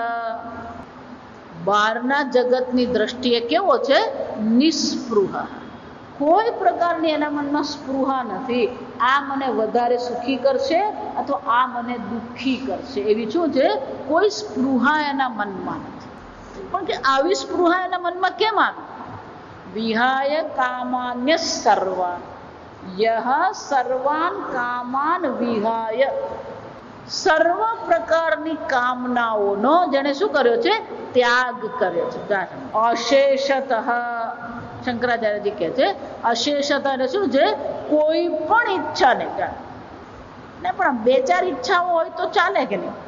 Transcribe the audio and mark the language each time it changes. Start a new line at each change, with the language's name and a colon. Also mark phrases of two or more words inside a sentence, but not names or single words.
Gujarati: બહારના જગતની દ્રષ્ટિએ કેવો છે? નિસ્પૃહ. કોઈ પ્રકારની એના મનમાં સ્પૃહા નથી. આ મને વધારે સુખી કરશે અથવા આ મને દુઃખી કરશે, એવી શું છે? કોઈ સ્પૃહા એના મનમાં નથી. પણ કે આવી સ્પૃહા એના મનમાં કેમ આવી?
Sanskrit: विहाय कामान्य सर्वान, यह सर्वान कामान विहाय,
Gujarati: સર્વ પ્રકારની કામનાઓનો જેને શું કર્યો છે? ત્યાગ કર્યો છે. અશેષતઃ, શંકરાચાર્યજી કહે છે અશેષતઃ એટલે શું છે? કોઈ પણ ઈચ્છા નહીં. પણ 2-4 ઈચ્છાઓ હોય તો ચાલે કે નહીં?